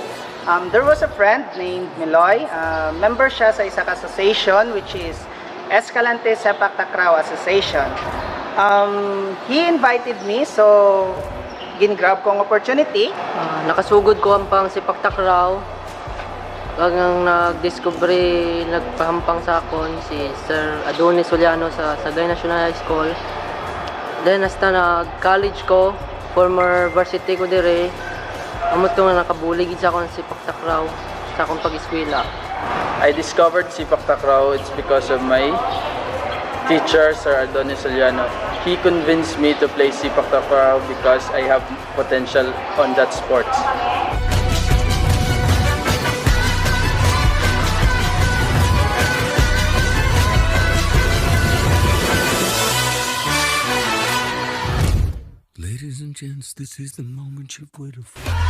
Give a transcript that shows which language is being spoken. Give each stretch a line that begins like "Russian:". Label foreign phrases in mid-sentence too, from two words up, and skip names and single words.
English: There was a friend named MALAY.
Filipino: Member siya sa isang association
English: which is
Filipino: Escalante Sepak Takraw Association.
English: He invited me, so
Hiligaynon: gin-grab ko ang
English: opportunity.
Hiligaynon: Nakasugod ko hampang Sepak Takraw. Hanggang nag-discovery, nagpahampang sa akon si Sir Adonis Soliano sa Sagay National High School. Then hasta nag-college ko,
English: former varsity
Hiligaynon: ko dire. Amo to nga nakabulig sa akong Sepak Takraw sa akong pag-eskwela.
English: I discovered Sepak Takraw, it's because of my teacher, Sir Adonis Soliano. He convinced me to play Sepak Takraw because I have potential on that sports. Ladies and gents, this is the moment you've waited for.